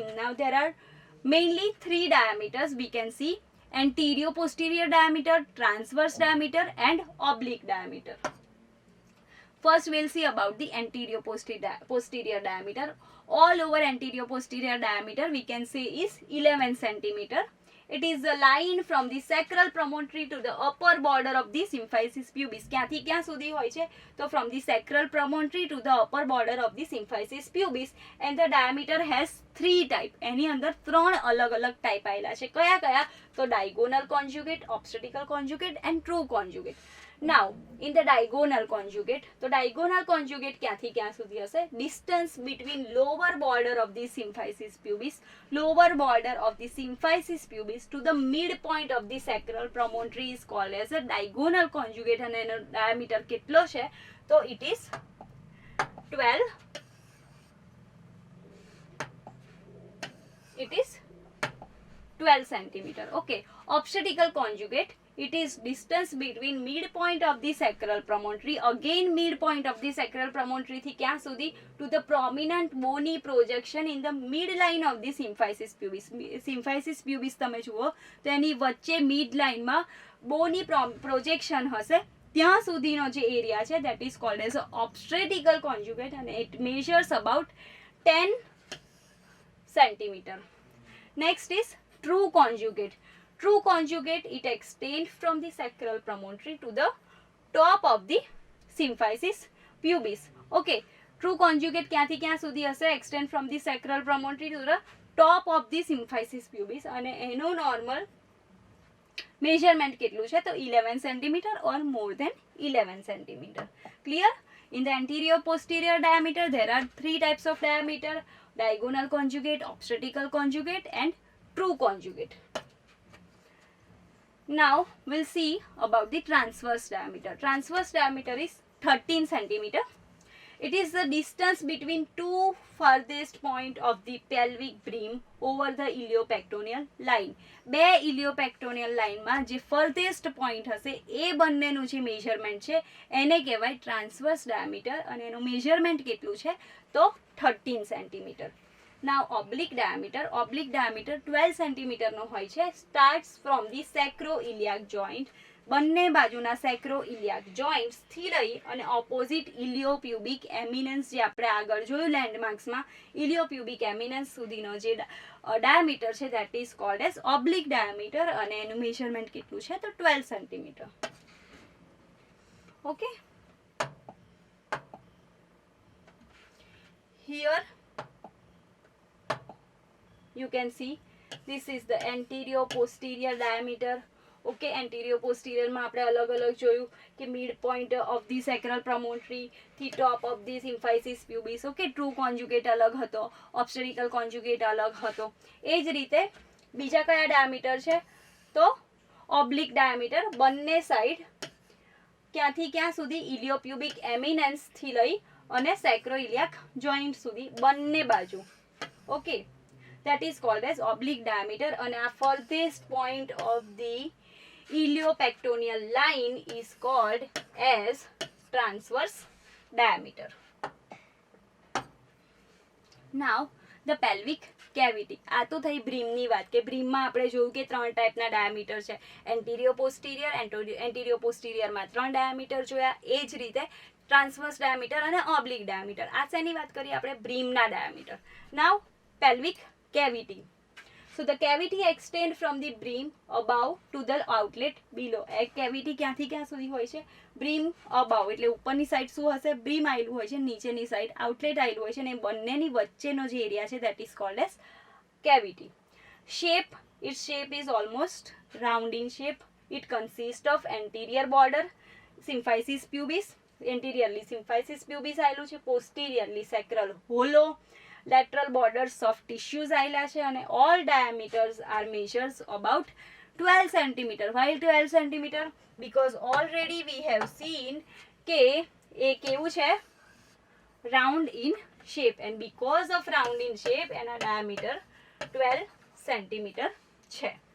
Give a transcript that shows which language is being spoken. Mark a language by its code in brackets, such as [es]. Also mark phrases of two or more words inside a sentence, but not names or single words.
[en] Now there are mainly 3 diameters we can see: anterior posterior diameter, transverse diameter, and oblique diameter. First we'll see about the anterior posterior diameter. All over anterior posterior diameter we can say is 11 centimeter. It is the line from the sacral promontory to the upper border of the symphysis pubis. [gu] ક્યાંથી ક્યાં સુધી હોય છે? [en] તો from the sacral promontory to the upper border of the symphysis pubis, and the diameter has 3 type. [gu] એની અંદર 3 અલગ અલગ ટાઈપ આવેલા છે. કયા કયા? [en] તો diagonal conjugate, obstetrical conjugate, and true conjugate. Now in the diagonal conjugate, તો diagonal conjugate [gu] ક્યાંથી ક્યાં સુધી હશે? [en] Distance between lower border of the symphysis pubis, lower border of the symphysis pubis to the midpoint of the sacral promontory is called as a diagonal conjugate, and [gu] એનો diameter કેટલો છે? [en] તો it is 12. It is 12 centimeter. Okay. Obstetrical conjugate. It is distance between midpoint of the sacral promontory, again midpoint of the sacral promontory [gu] થી ક્યાં સુધી? [en] To the prominent bony projection in the midline of the symphysis pubis. Symphysis pubis [gu] તમે જુઓ તો એની વચ્ચે midline માં [en] bony projection [gu] હશે, ત્યાં સુધીનો જે એરિયા છે [en] that is called as obstetrical conjugate, and it measures about 10 centimeter. Next is true conjugate. True conjugate, it extends from the sacral promontory to the top of the symphysis pubis. [gu] Okay, [en] true conjugate [gu] ક્યાંથી ક્યાં સુધી હશે? [en] Extend from the sacral promontory to the top of the symphysis pubis, [gu] અને એનો normal measurement કેટલું છે? [en] તો 11 centimeter or more than 11 centimeter. Clear? In the anterior posterior diameter there are 3 types of diameter: diagonal conjugate, obstetrical conjugate, and true conjugate. Now we'll see about the transverse diameter. Transverse diameter is 13 centimeter. It is the distance between 2 farthest point of the pelvic brim over the iliopectoneal line. [gu] બે [en] iliopectoneal line [gu] માં જે [en] furthest point [gu] હશે એ બંનેનું જે measurement છે એને કહેવાય [en] transverse diameter, [gu] અને એનું measurement કેટલું છે? [en] તો 13 centimeter. Now oblique diameter. Oblique diameter 12 centimeter [gu] નો હોય છે. [en] Starts from the sacroiliac joint. [gu] બંને બાજુના [en] sacroiliac joints [gu] થી લઈ અને [en] opposite iliopubic eminence [gu] જે આપણે આગળ જોયું landmarksમાં, [en] iliopubic eminence [gu] સુધીનો જે diameter છે [en] that is called as oblique diameter, [gu] અને એનું measurement કેટલું છે? [en] તો 12 centimeter. Okay. Here you can see this is the anterior posterior diameter. Okay, anterior posterior [gu] માં આપણે અલગ અલગ જોયું કે [en] mid point of the sacral promontory થી top of the symphysis pubis. Okay, true conjugate [gu] અલગ હતો, [en] obstetrical conjugate [gu] અલગ હતો. એ જ રીતે બીજા કયા diameter છે? તો [en] oblique diameter. [gu] બંને side ક્યાંથી ક્યાં સુધી? [en] iliopubic eminence [gu] થી લઈ અને [en] sacroiliac joint [gu] સુધી બંને બાજુ. [en] Okay, that is called as oblique diameter, and our furthest point of the iliopectoneal line is called as transverse diameter. Now the pelvic cavity. [gu] આ તો થઈ બ્રીમની વાત કે બ્રીમમાં આપણે જોયું કે 3 ટાઈપના ડાયામીટર છે, [en] anterior posterior. anterior posteriorમાં [gu] 3 ડાયામીટર જોયા. એ જ રીતે [en] transverse diameter [gu] અને [en] oblique diameter. [gu] આ શેની વાત કરીએ આપણે? બ્રીમના ડાયામીટર. [en] now pelvic cavity. So the cavity extend from the brim above to the outlet below. [gu] એક કેવિટી ક્યાંથી ક્યાં સુધી હોય છે? [en] brim above [gu] એટલે ઉપરની સાઈડ શું હશે? બ્રીમ આવેલું હોય છે, નીચેની સાઈડ આઉટલેટ આવેલું હોય છે, અને બંનેની વચ્ચેનો જે એરિયા છે [en] that is called as cavity. Shape, its shape is almost round in shape. It consists of anterior border, symphysis pubis, anteriorly symphysis pubis [gu] આવેલું છે, [en] posteriorly sacral hollow, lateral borders soft tissues [gu] આવેલા છે, અને [en] all diameters are measures about 12 cm. Why 12 cm? Because already we have seen કે [gu] એ કેવું છે? [en] round in shape, and because of round in shape [gu] એના diameter 12 cm છે.